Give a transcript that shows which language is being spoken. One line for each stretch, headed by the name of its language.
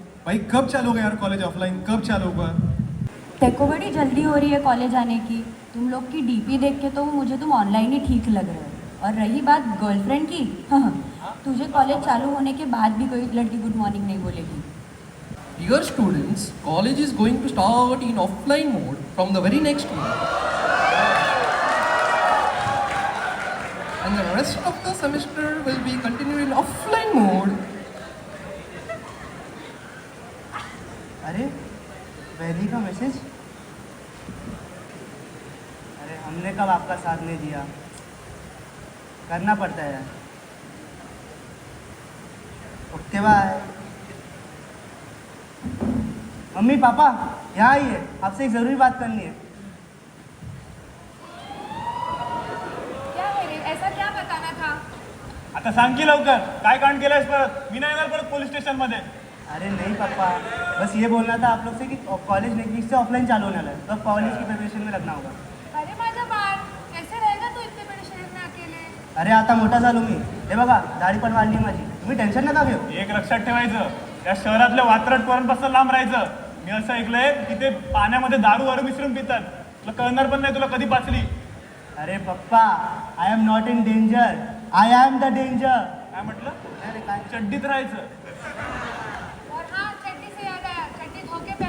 Hindi: भाई कब चालू होगा यार कॉलेज ऑफलाइन, कब चालू होगा? देखो बड़ी जल्दी हो रही है कॉलेज आने की। तुम लोग की डीपी देख के तो मुझे तुम ऑनलाइन ही ठीक लग रहे हो। और रही बात गर्लफ्रेंड की, हाँ, तुझे कॉलेज चालू होने के बाद भी कोई लड़की गुड मॉर्निंग नहीं बोलेगी।
English: Dear students, college is going to start in offline mode from the very next week. And the rest of the semester will be continuing in offline mode.
Hindi: अरे वैली का मैसेज। अरे हमने कब आपका साथ नहीं दिया, करना पड़ता है यार।
English: Okay bye.
Hindi: मम्मी पापा यहाँ आइए, आपसे एक ज़रूरी बात करनी है। क्या मेरे, ऐसा क्या बताना था?
Marathi: आता सांग की लवकर, काय कांड केलंयस परत? मी नाही येणार परत पोलीस स्टेशनमध्ये.
Hindi: अरे नहीं पापा, बस ये बोलना था आप लोग से कि कॉलेज नेक्स्ट वीक से ऑफलाइन चालू होने वाला है, तो कॉलेज की प्रिपरेशन में लगना होगा।
Marathi: अरे माझा बाळ,
Hindi: कैसे रहेगा तू इतने बड़े शहर में अकेले?
Marathi: अरे आता मोठा झालो मी, हे बघा दाढी पण वाढली माझी, तुम्ही टेन्शन नका घेऊ। एक लक्षात ठेवायचं, त्या शहरातल्या वात्रट पोरांपासून लांब राहायचं. मी असं ऐकलंय की ते पाण्यामध्ये दारू वारू मिसळून पितात. तुला कळणार पण नाही तुला कधी पाचली. अरे पप्पा,
English: I am not in danger, I am the danger.
Marathi: काय म्हटलं? अरे काय चड्डीत राहायचं.
Hindi: और हाँ, चड्डी से याद आया, चड्डी धो